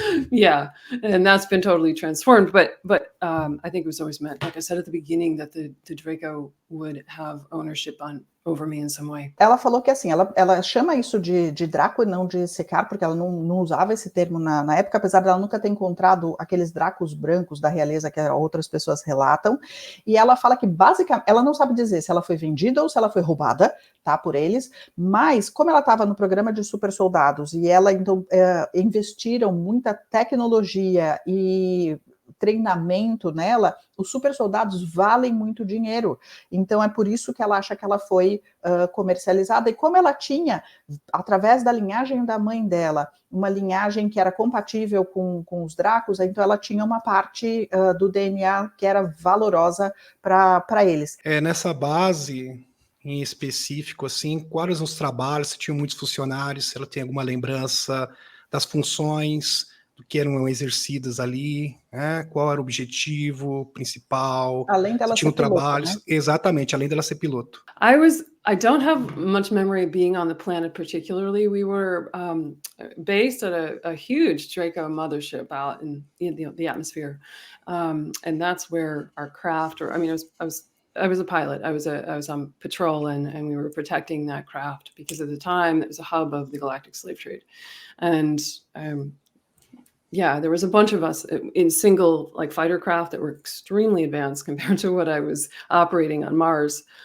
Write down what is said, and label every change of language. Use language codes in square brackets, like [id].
[en] Yeah, and that's been totally transformed. But I think it was always meant, like I said at the beginning, that the Draco would have ownership over me in some way. [pt] Ela falou que, assim, ela chama isso de Draco e não de Secar, porque ela não usava esse termo na época, apesar dela nunca ter encontrado aqueles Dracos brancos da realeza que outras pessoas relatam. E ela fala que, basicamente, ela não sabe dizer se ela foi vendida ou se ela foi roubada, tá, por eles, mas como ela estava no programa de super soldados e ela, então, investiram muita tecnologia e treinamento nela, os super soldados valem muito dinheiro. Então é por isso que ela acha que ela foi comercializada. E como ela tinha, através da linhagem da mãe dela, uma linhagem que era compatível com os Dracos, então ela tinha uma parte do DNA que era valorosa para eles. Nessa base em específico, assim, quais os trabalhos, se tinham muitos funcionários, se ela tem alguma lembrança das funções, do que eram exercidas ali, né? Qual era o objetivo principal, além dela tinham ser piloto, trabalhos, né? Exatamente, além dela ser piloto. [en] I don't have much memory of being on the planet particularly. We were based at a huge Draco mothership out in the atmosphere, and that's where our craft, I was a pilot. I was on patrol, and we were protecting that craft because at the time it was a hub of the galactic slave trade, and there was a bunch of us in single fighter craft that were extremely advanced compared to what I was operating on Mars.